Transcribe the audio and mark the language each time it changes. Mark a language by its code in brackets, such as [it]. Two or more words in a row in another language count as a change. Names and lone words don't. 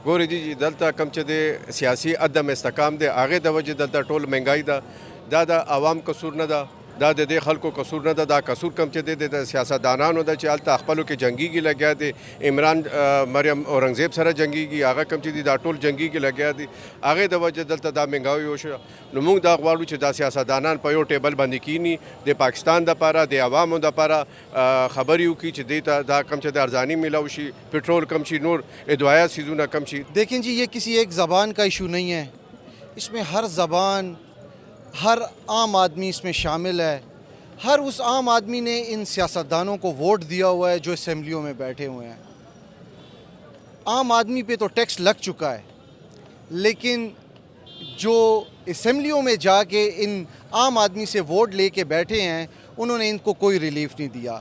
[ps] ګورې جی دلته کوم چې د سیاسي عدم استحکام دی هغې د وجې دلته ټول مهنګایي ده دا د عوام قصور نه ده دا د دې خلکو قصور نه ده دا قصور کم چې د سیاستدانانو ده چې هلته خپلو کې جنګیږي لګیا دي عمران مریم اورنګزیب سره جنګیږي هغه کم چې دي دا ټول جنګیږي لګیا دي هغې د وجې دلته دا مهنګاوي وشوه. نو موږ دا غواړو چې دا سیاستدانان په یو ټیبل باندې کینی د پاکستان دپاره د عوامو دپاره خبرې وکړي چې دې ته دا کم چې د ارزاني میلاو شي پټرول کم شي نور ادویات چیزونه کم شي. [ur] دیکھیں جی یہ کسی ایک زبان کا ایشو نہیں ہے اس میں ہر زبان ہر عام آدمی اس میں شامل ہے. ہر اس عام آدمی نے ان سیاستدانوں کو ووٹ دیا ہوا ہے جو اسمبلیوں میں بیٹھے ہوئے ہیں. عام آدمی پہ تو ٹیکس لگ چکا ہے لیکن جو اسمبلیوں میں جا کے ان عام آدمی سے ووٹ لے کے بیٹھے ہیں انہوں نے ان کو کوئی ریلیف نہیں دیا.